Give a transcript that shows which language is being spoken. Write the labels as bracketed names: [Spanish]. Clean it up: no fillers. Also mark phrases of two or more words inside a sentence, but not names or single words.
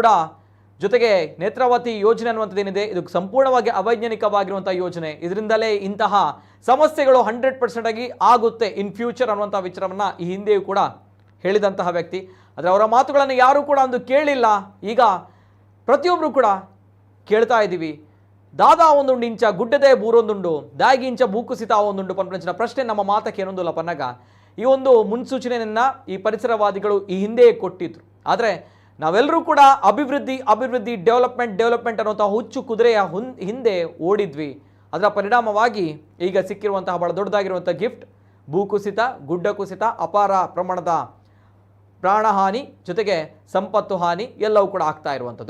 [Kannada] ಜೊತೆಗೆ ನೇತ್ರಾವತಿ ಯೋಜನೆ ಅನ್ನುವಂಥದ್ದೇನಿದೆ, ಇದು ಸಂಪೂರ್ಣವಾಗಿ ಅವೈಜ್ಞಾನಿಕವಾಗಿರುವಂಥ ಯೋಜನೆ. ಇದರಿಂದಲೇ ಇಂತಹ ಸಮಸ್ಯೆಗಳು 100% ಆಗಿ ಆಗುತ್ತೆ [English] in future [Kannada] ಅನ್ನುವಂಥ ವಿಚಾರವನ್ನು ಈ ಹಿಂದೆಯೂ ಕೂಡ ಹೇಳಿದಂತಹ ವ್ಯಕ್ತಿ. ಆದರೆ ಅವರ ಮಾತುಗಳನ್ನು ಯಾರೂ ಕೂಡ ಅಂದು ಕೇಳಿಲ್ಲ. ಈಗ ಪ್ರತಿಯೊಬ್ಬರು ಕೂಡ ಕೇಳ್ತಾ ಇದ್ದೀವಿ. [Tulu] ದಾದಾ ಒಂದುಂಡು ಇಂಚ ಗುಡ್ಡದೆ ಬೂರೊಂದುಂಡು, ದಾಗಿ ಇಂಚ ಭೂಕುಸಿತ ಒಂದುಂಡು ಪಂಪಂಚಿನ ಪ್ರಶ್ನೆ ನಮ್ಮ ಮಾತಕ್ಕೆ ಏನೊಂದಿಲ್ಲ ಪನ್ನಗ. [Kannada] ಈ ಒಂದು ಮುನ್ಸೂಚನೆಯನ್ನು ಈ ಪರಿಸರವಾದಿಗಳು ಈ ಹಿಂದೆಯೇ ಕೊಟ್ಟಿದ್ರು. ಆದರೆ ನಾವೆಲ್ಲರೂ ಕೂಡ ಅಭಿವೃದ್ಧಿ ಡೆವಲಪ್ಮೆಂಟ್ ಅನ್ನುವಂಥ ಹುಚ್ಚು ಕುದುರೆಯ ಹಿಂದೆ ಓಡಿದ್ವಿ. ಅದರ ಪರಿಣಾಮವಾಗಿ ಈಗ ಸಿಕ್ಕಿರುವಂತಹ ಬಹಳ ದೊಡ್ಡದಾಗಿರುವಂಥ ಗಿಫ್ಟ್ ಭೂಕುಸಿತ, ಗುಡ್ಡ ಕುಸಿತ, ಅಪಾರ ಪ್ರಮಾಣದ ಪ್ರಾಣಹಾನಿ, ಜೊತೆಗೆ ಸಂಪತ್ತು ಹಾನಿ ಎಲ್ಲವೂ ಕೂಡ ಆಗ್ತಾ ಇರುವಂಥದ್ದು.